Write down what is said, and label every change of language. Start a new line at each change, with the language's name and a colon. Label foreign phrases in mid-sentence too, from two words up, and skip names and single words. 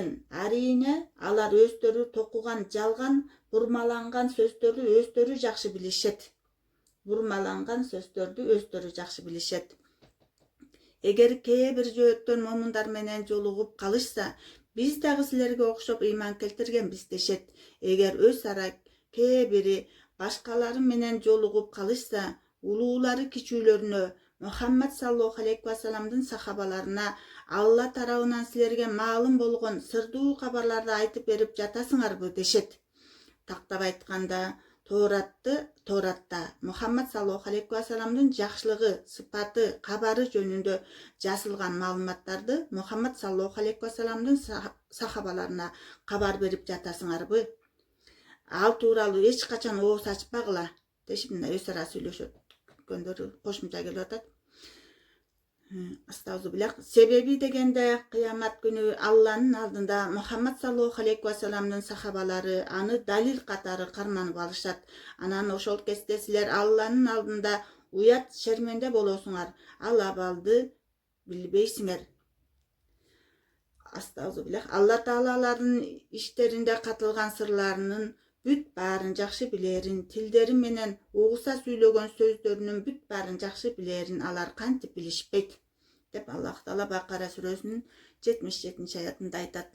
Kyrgyz: Арине алар өздөрү токуган жалган, бурмаланган сөздөрдү өздөрү жакшы билишет. Эгер кээ бир жөөттөр момундар менен жолугуп калышса, биз дагы силерге окшоп ыйман келтиргенбиз дешет. Эгер өз ара кээ бири башкалары менен жолугуп калышса, улуулары кичүүлөрүнө, Мухаммад
Arabic: صلى الله عليه وسلم
Kyrgyz: сахабаларына Алла тарабынан силерге маалым болгон сырдуу кабарларды айтып берип жатасыңарбы дешет. Тактап айтканда, Торатта Мухаммад
Arabic: صلى الله عليه وسلم
Kyrgyz: жакшылыгы, сыпаты, кабары жөнүндө жазылган маалыматтарды Мухаммад
Arabic: صلى الله عليه وسلم
Kyrgyz: сахабаларына кабар берип жатасыңарбы? Ал тууралуу эч качан ооз ачпагыла дешип мына өз ара сүйлөшөткөндөрү кошумча келип атат. Астагфируллах. Себеби дегенде кыямат күнү Алланын алдында Мухаммад
Arabic: صلى الله عليه وسلم
Kyrgyz: сахабалары аны далил катары карманып алышат. Анан ошол кезде силер Алланын алдында уят шерменде болосуңар. Ал абалды билбейсиңер. Астагфируллах. Алла Таалалардын иштеринде катылган сырларынын бүт баарын жакшы билерин, тилдери менен угуса сүйлөгөн сөздөрүнүн бүт баарын жакшы билерин алар кантип билишпейт деп Аллах Таала Бакара сүрөсүнүн 77-аятында айтат.